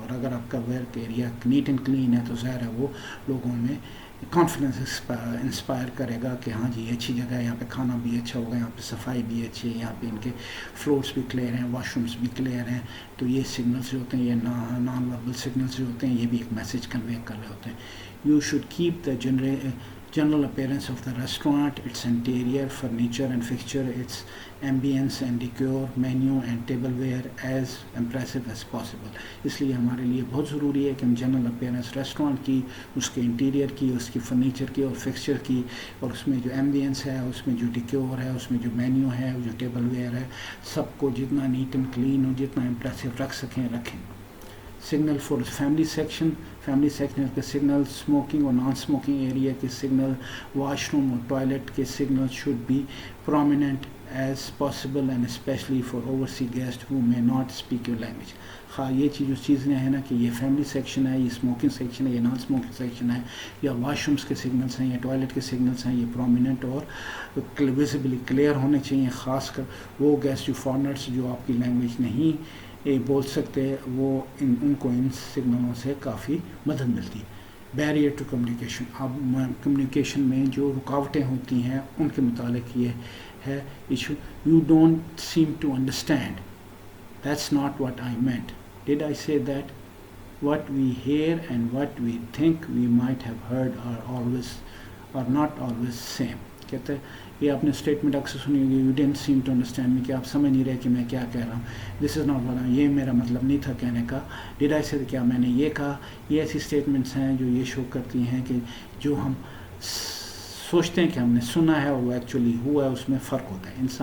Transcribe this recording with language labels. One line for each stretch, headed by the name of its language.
Urdu: اور اگر آپ کا work area net and clean ہے تو ظاہر ہے وہ لوگوں میں کانفیڈنس انسپائر کرے گا کہ ہاں جی یہ اچھی جگہ ہے, یہاں پہ کھانا بھی اچھا ہوگا, یہاں پہ صفائی بھی اچھی ہے, یہاں پہ ان کے فلورس بھی کلیئر ہیں, واش رومس بھی کلیئر ہیں. تو یہ سگنلس جو ہوتے ہیں یہ نان وربل سگنلس جو ہوتے ہیں یہ بھی ایک میسج کنوے کر رہے ہوتے ہیں.
English: You should keep the general appearance of the restaurant, its interior, furniture and fixture, its ambience and decor, menu and tableware as impressive as possible.
Urdu: اس لیے ہمارے لیے بہت ضروری ہے کہ ہم جنرل اپیرنس ریسٹورانٹ کی، اس کے انٹیریئر کی، اس کی فرنیچر کی اور فکسچر کی، اور اس میں جو ایمبینس ہے، اس میں جو ڈیکور ہے، اس میں جو مینیو ہے، جو ٹیبل ویئر ہے، سب کو جتنا نیٹ اینڈ کلین اور جتنا امپریسو رکھ سکیں رکھیں.
English: signal for family section
Urdu: کے سگنل، اسموکنگ اور نان اسموکنگ ایریا کے سگنل، واش روم اور ٹوائلٹ کے signal
English: Should be prominent as possible and especially for oversea guest who may not speak your language.
Urdu: ہاں یہ جو چیزیں ہیں نا کہ یہ فیملی سیکشن ہے، یہ اسموکنگ سیکشن ہے، یہ نان اسموکنگ سیکشن ہے، یا واش رومس کے سگنلس ہیں یا ٹوائلٹ کے سگنلس ہیں، یہ پرومیننٹ اور ویزیبلی کلیئر ہونے چاہیے. خاص کر وہ گیسٹ جو فارنرس جو آپ کی لینگویج نہیں بول سکتے، وہ ان کو ان سگنلوں سے کافی مدد ملتی. بیریئر ٹو کمیونیکیشن، اب کمیونیکیشن میں جو رکاوٹیں ہوتی ہیں ان کے متعلق یہ ہے issue.
English: You don't seem to understand, that's not what I meant. Did I say that? what we hear and what we think we might have heard are not always same.
Urdu: کہتے ہیں یہ آپ نے اسٹیٹمنٹ اکثر سنی ہوگی،
English: you don't seem to understand me,
Urdu: کہ آپ سمجھ نہیں رہے کہ میں کیا کہہ رہا ہوں.
English: this is not what,
Urdu: یہ میرا مطلب نہیں تھا کہنے کا.
English: did I say,
Urdu: کیا میں نے یہ کہا؟ یہ ایسی اسٹیٹمنٹس ہیں جو یہ شو کرتی ہیں کہ جو ہم سوچتے ہیں کہ ہم نے سنا ہے اور وہ ایکچولی ہوا ہے، اس میں فرق ہوتا ہے.